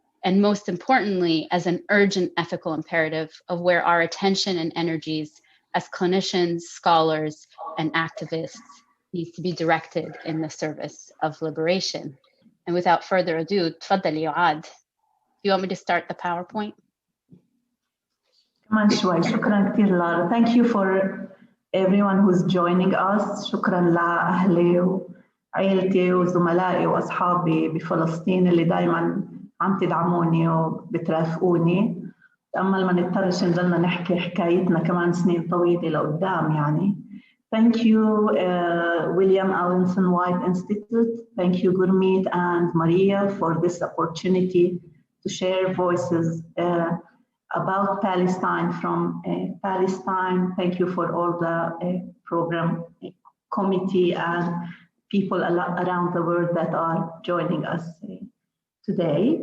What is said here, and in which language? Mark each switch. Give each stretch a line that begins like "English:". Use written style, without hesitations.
English: And most importantly, as an urgent ethical imperative of where our attention and energies as clinicians, scholars, and activists needs to be directed in the service of liberation. And without further ado, تفضل Yoa'd. Do you want me to start the PowerPoint?
Arabic: كمان شوي. شكرا كثير لارا.
English: Thank you for everyone who's joining us.
Arabic: شكرا لأهلي وعائلتي وزملائي وأصحابي بفلسطين اللي دايما عم تدعموني وبترافقوني. تأمل ما نضطرش نضلنا نحكي حكايتنا كمان سنين طويلة لقدام يعني.
English: Thank you, William Alanson White Institute. Thank you, Gurmeet and Maria, for this opportunity to share voices about Palestine from Palestine. Thank you for all the program committee and people around the world that are joining us today.